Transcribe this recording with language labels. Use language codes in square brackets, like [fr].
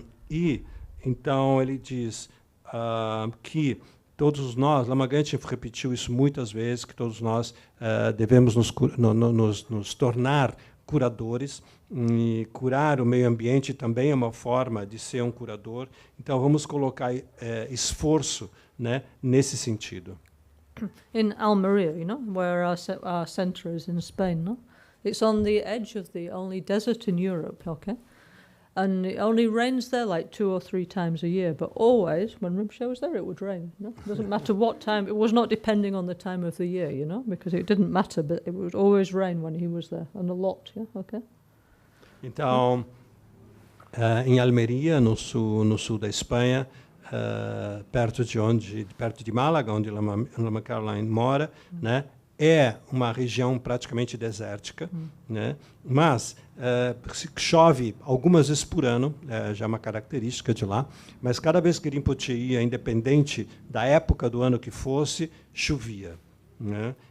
[pt] E então ele diz que todos nós, Lama Gangchen repetiu isso muitas vezes, que todos nós devemos nos tornar curadores, e curar o meio ambiente também é uma forma de ser um curador. Então vamos colocar esforço, né, nesse sentido. [en] In Almeria, where our center is in Spain, no? It's on the edge of the only desert in Europe, okay? And it only rains there like 2 or 3 times a year, but always, when Rinpoche was there, it would rain. It doesn't matter what time. It was not depending on the time of the year, because it didn't matter, but it would always rain when he was there, and a lot, yeah, okay? [pt] Então, em Almeria, no sul da Espanha, perto de Málaga, onde Lama Caroline mora, né? É uma região praticamente desértica, né? Mas chove algumas vezes por ano, já é uma característica de lá, mas cada vez que Rinpoche ia, independente da época do ano que fosse, chovia, né?